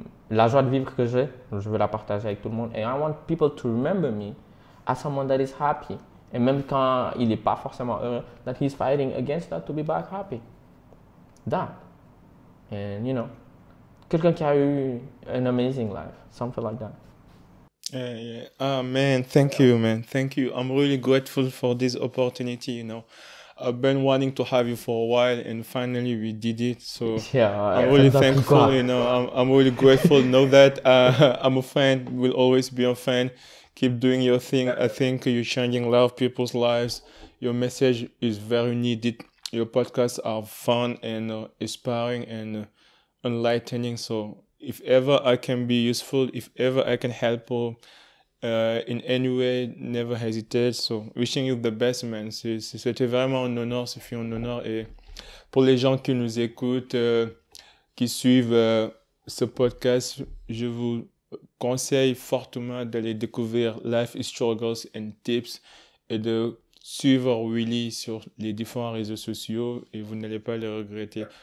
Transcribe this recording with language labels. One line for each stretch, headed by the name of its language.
French: La joie de vivre que j'ai, je veux la partager avec tout le monde. Et
English: I want people to remember me as someone that is happy.
French: Et même quand il n'est pas forcément heureux,
English: that he's fighting against that to be back happy. That. And
French: quelqu'un qui a eu
English: an amazing life, something like that. Yeah. Ah, man, thank you, man. Thank you. I'm really grateful for this opportunity, I've been wanting to have you for a while and finally we did it. So I'm really thankful, I'm really grateful. Know that I'm a fan, will always be a fan. Keep doing your thing. I think you're changing a lot of people's lives. Your message is very needed. Your podcasts are fun and inspiring and enlightening. So if ever I can be useful, if ever I can help in any way, never hesitate. So wishing you the best, man.
French: C'était vraiment un honneur, ce fut un honneur. Et pour les gens qui nous écoutent, qui suivent ce podcast, je vous conseille fortement d'aller découvrir Life Struggles and Tips et de suivre Willy sur les différents réseaux sociaux et vous n'allez pas le regretter.